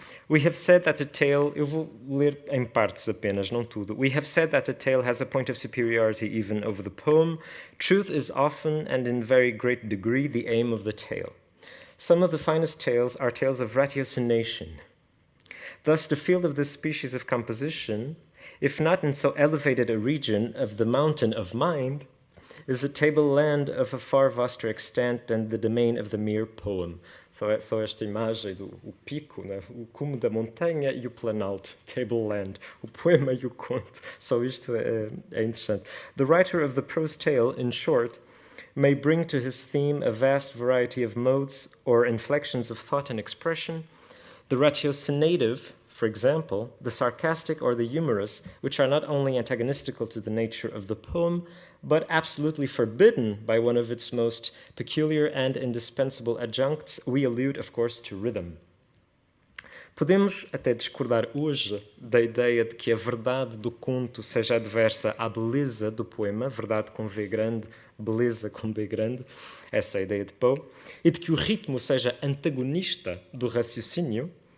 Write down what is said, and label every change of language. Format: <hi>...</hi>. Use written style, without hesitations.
<en>We have said that a tale...</en> <pt>Eu vou ler em partes apenas, não tudo.</pt> <en>We have said that a tale has a point of superiority even over the poem. Truth is often and in very great degree the aim of the tale. Some of the finest tales are tales of ratiocination. Thus, the field of this species of composition, if not in so elevated a region of the mountain of mind, is a tableland of a far vaster extent than the domain of the mere poem.</en> <pt>Só esta imagem do o pico, né? O cume da montanha e o planalto, tableland, o poema e o conto. Só isto é interessante.</pt> <en>The writer of the prose tale, in short, may bring to his theme a vast variety of modes or inflections of thought and expression. The ratiocinative, for example, the sarcastic or the humorous, which are not only antagonistical to the nature of the poem, but absolutely forbidden by one of its most peculiar and indispensable adjuncts, we allude, of course, to rhythm.</en> <pt>Podemos até discordar hoje da ideia de que a verdade do conto seja adversa à beleza do poema, verdade com V grande, beleza com B grande, essa é a ideia de Poe, e de que o ritmo seja antagonista do raciocínio.</pt>